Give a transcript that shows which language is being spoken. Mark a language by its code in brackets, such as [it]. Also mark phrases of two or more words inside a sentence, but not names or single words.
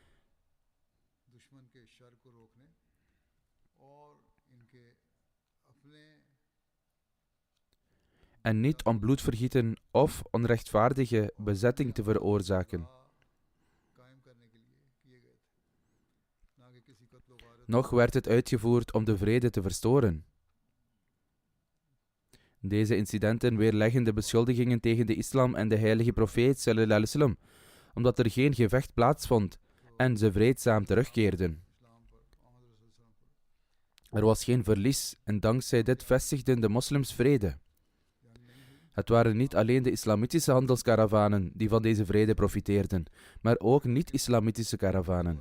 [nl] En niet om bloedvergieten of onrechtvaardige bezetting te veroorzaken. Nog werd het uitgevoerd om de vrede te verstoren. Deze incidenten weerleggen de beschuldigingen tegen de islam en de heilige profeet [ar] صلى الله عليه وسلم, [nl] omdat er geen gevecht plaatsvond en ze vreedzaam terugkeerden. Er was geen verlies en dankzij dit vestigden de moslims vrede. Het waren niet alleen de islamitische handelskaravanen die van deze vrede profiteerden, maar ook niet-islamitische karavanen.